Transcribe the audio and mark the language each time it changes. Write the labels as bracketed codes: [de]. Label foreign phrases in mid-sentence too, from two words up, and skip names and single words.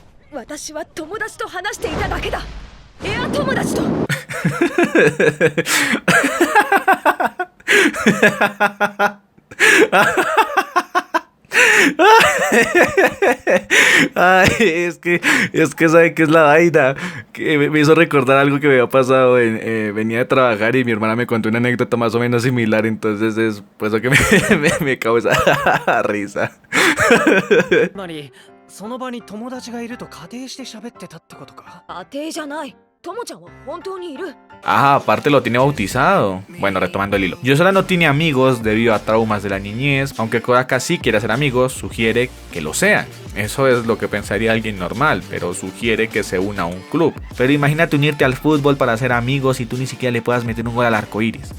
[es] Ay, es que sabe que es la vaina que me hizo recordar algo que me había pasado venía de trabajar y mi hermana me contó una anécdota más o menos similar, entonces es por eso que me causa risa. [ja] その場に友達がいると仮定して喋ってたってことか。仮定じゃない。ともちゃんは本当にいる。 [es] Ah, aparte lo tiene bautizado. Bueno, retomando el hilo. Yosora no tiene amigos debido a traumas de la niñez, aunque Kodaka sí quiere hacer amigos, sugiere que lo sean. Eso es lo que pensaría alguien normal, pero sugiere que se una a un club. Pero imagínate unirte al fútbol para hacer amigos y tú ni siquiera le puedas meter un gol al arco iris.